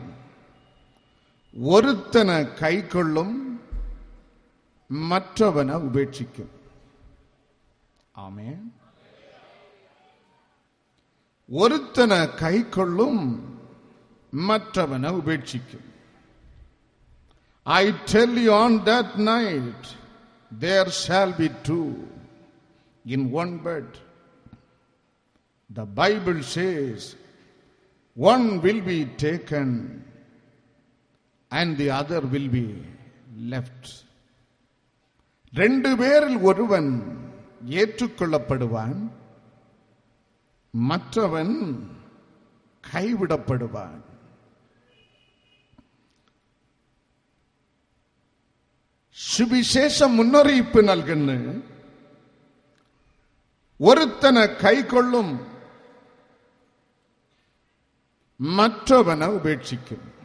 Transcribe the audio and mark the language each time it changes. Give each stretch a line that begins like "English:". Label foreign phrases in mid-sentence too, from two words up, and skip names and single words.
Malayalam: ഒരുത്തനെ കൈക്കൊള്ളും, മറ്റവനെ ഉപേക്ഷിക്കും. ആമേൻ. ഒരുത്തനെ കൈക്കൊള്ളും, മറ്റവനെ ഉപേക്ഷിക്കും.
English: I tell you, on that night there shall be 2 in one bed. The Bible says one will be taken and the other will be left.
Tamil: 2 பேரில் ஒருவன் ஏற்றுக்கொள்ளப்படுவான், மற்றவன் கைவிடப்படுவான்.
Malayalam: സുവിശേഷം മുന്നറിയിപ്പ് നൽകുന്നു. ഒരുത്തനെ കൈക്കൊള്ളും, മറ്റവനെ ഉപേക്ഷിക്കും.